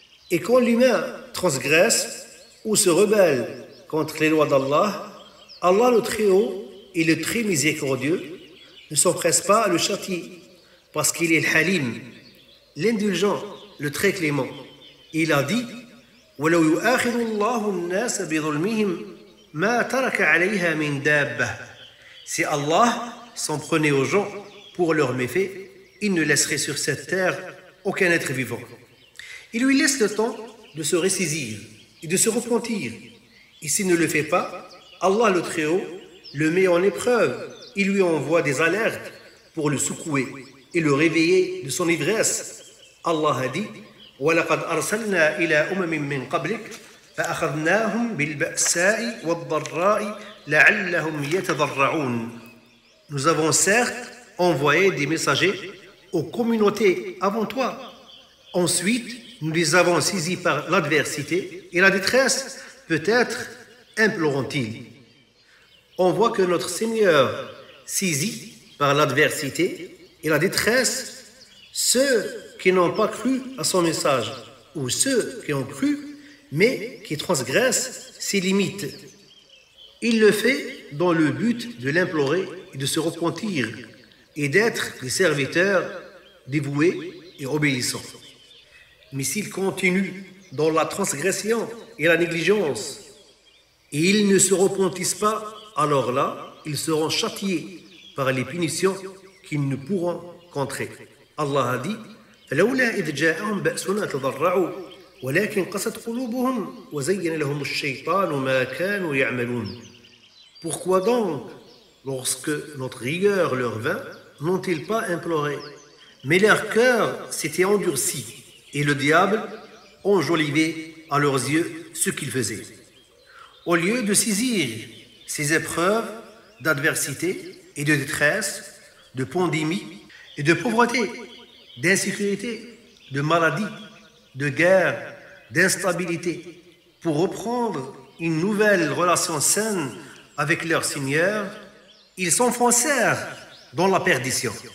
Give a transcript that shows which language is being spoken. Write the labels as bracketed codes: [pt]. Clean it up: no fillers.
[fr] Et quand l'humain transgresse ou se rebelle contre les lois d'Allah, Allah le Très-Haut et le Très Miséricordieux ne s'empresse pas à le châtier parce qu'il est le Halim, l'indulgent, le Très Clément. Il a dit [ar] وَلَوْ يُؤَاخِذُ اللَّهُ النَّاسَ بِظُلْمِهِمْ مَا تَرَكَ عَلَيْهَا مِنْ دَابَّةٍ. [fr] Si Allah s'en prenait aux gens pour leurs méfaits, il ne laisserait sur cette terre aucun être vivant. Il lui laisse le temps de se ressaisir et de se repentir. Et s'il ne le fait pas, Allah le Très-Haut le met en épreuve. Il lui envoie des alertes pour le secouer et le réveiller de son ivresse. Allah a dit [ar] وَلَقَدْ أَرْسَلْنَا إِلَىٰ أُمَمٍ مِّن قَبْلِكَ فَأَخَذْنَاهُمْ بِالْبَأْسَاءِ وَالضَّرَّاءِ لَعَلَّهُمْ يَتَضَرَّعُونَ. [fr] Nous avons certes envoyé des messagers aux communautés avant toi. Ensuite, nous les avons saisis par l'adversité et la détresse. Peut-être imploront-ils. On voit que notre Seigneur saisit par l'adversité et la détresse ceux qui n'ont pas cru à son message ou ceux qui ont cru mais qui transgressent ses limites. Il le fait dans le but de l'implorer et de se repentir et d'être des serviteurs dévoués et obéissants. Mais s'ils continuent dans la transgression et la négligence, et ils ne se repentissent pas, alors là, ils seront châtiés par les punitions qu'ils ne pourront contrer. Allah a dit [ar] فَلَوْلَا إِذْ جَاءَهُمْ بَأْسُنَا تَضَرَّعُوا وَلَكِنْ قَسَتْ قُلُوبُهُمْ وَزَيَّنَ لَهُمُ الشَّيْطَانُ مَا كَانُوا يَعْمَلُونَ. [fr] Pourquoi donc, lorsque notre rigueur leur vint, n'ont-ils pas imploré? Mais leur cœur s'était endurci, et le diable enjolivait à leurs yeux ce qu'ils faisaient. Au lieu de saisir ces épreuves d'adversité et de détresse, de pandémie et de pauvreté, d'insécurité, de maladie, de guerre, d'instabilité, pour reprendre une nouvelle relation saine avec leur Seigneur, ils s'enfoncèrent dans la perdition.